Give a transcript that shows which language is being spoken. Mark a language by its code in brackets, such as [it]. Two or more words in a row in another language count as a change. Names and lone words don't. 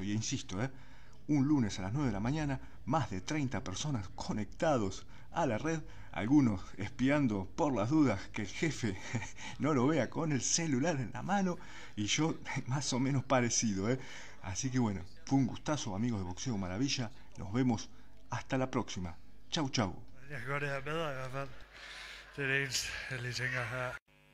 [es] Y insisto, un lunes a las 9 de la mañana, más de 30 personas conectados a la red, algunos espiando por las dudas que el jefe no lo vea con el celular en la mano, y yo más o menos parecido. Así que bueno, fue un gustazo, amigos de Boxeo Maravilla. Nos vemos hasta la próxima. Chau, chau. [da] Jeg kan godt det her bedre i hvert fald. Det er det eneste, jeg lige tænker her.